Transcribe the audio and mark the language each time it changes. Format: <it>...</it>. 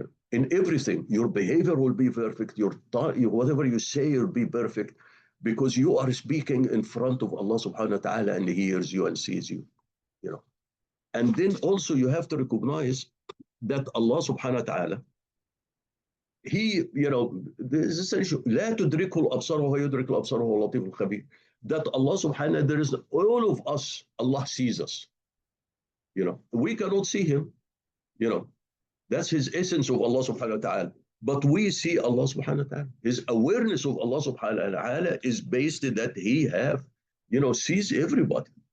<en>In everything, your behavior will be perfect. Whatever you say will be perfect, because you are speaking in front of Allah subhanahu wa ta'ala and He hears you and sees you. And then also you have to recognize that Allah subhanahu wa ta'ala, He, this is essential.</en> <ar>لا تدركه الأبصار وهو يدرك الأبصار وهو اللطيف الخبير.</ar> <en>That Allah subhanahu wa ta'ala, there is all of us, Allah sees us. We cannot see Him. That's His essence of Allah subhanahu wa ta'ala. But we see Allah subhanahu wa ta'ala. His awareness of Allah subhanahu wa ta'ala is based that He sees everybody.</en>